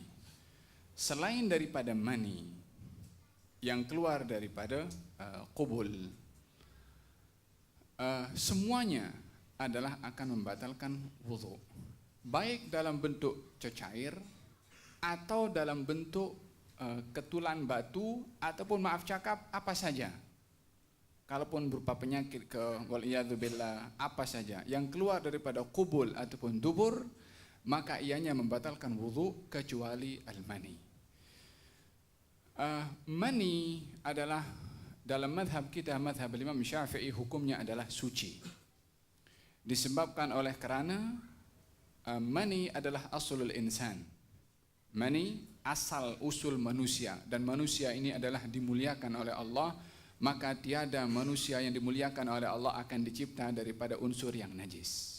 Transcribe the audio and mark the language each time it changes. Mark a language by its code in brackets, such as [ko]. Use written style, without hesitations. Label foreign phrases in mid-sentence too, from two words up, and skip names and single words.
[ms] Selain daripada mani yang keluar daripada qubul, semuanya adalah akan membatalkan wudu, baik dalam bentuk cecair atau dalam bentuk ketulan batu ataupun maaf cakap apa saja. Kalaupun berupa penyakit waliyadzubillah apa saja yang keluar daripada qubul ataupun dubur, maka ianya membatalkan wudu kecuali al-mani. Mani adalah dalam madhab kita, madhab Imam Syafi'i, hukumnya adalah suci. Disebabkan oleh kerana mani adalah [ar] أصل الإنسان. [ms] Mani asal usul manusia, dan manusia ini adalah dimuliakan oleh Allah, maka tiada manusia yang dimuliakan oleh Allah akan dicipta daripada unsur yang najis.